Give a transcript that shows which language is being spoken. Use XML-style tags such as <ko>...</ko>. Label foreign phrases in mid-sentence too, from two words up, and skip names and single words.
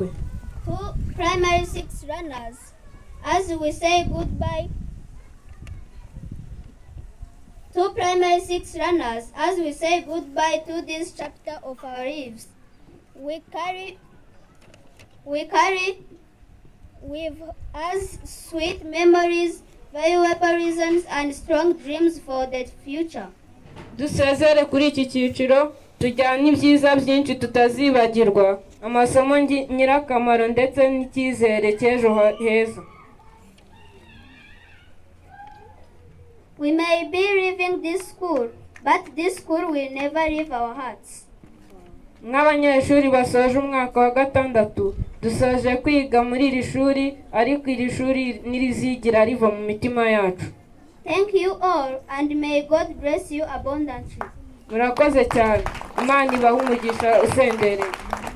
<en>To primary 6 runners, as we say goodbye. To primary 6 runners, as we say goodbye to this chapter of our lives, we carry with us sweet memories, valuable reasons, and strong dreams for the future.</en> <rw>Dusezere kuri iki cyiciro tujyane ibyiza byinshi tutazibagirwa, amasomo nyirakamaro ndetse n'icyizere cy'ejo heza.</rw> <en>We may be leaving this school, but this school will never leave our hearts.</en> <rw>Nk'abanyeshuri basoje umwaka wa gatandatu dusoje kwiga muri iri shuri, ariko iri shuri nirizigira riva mu mitima yacu.</rw> <en>Thank you all, and may God bless you abundantly.</en> <rw>Murakoze cyane, Imana ibahe umugisha usendereye.</rw>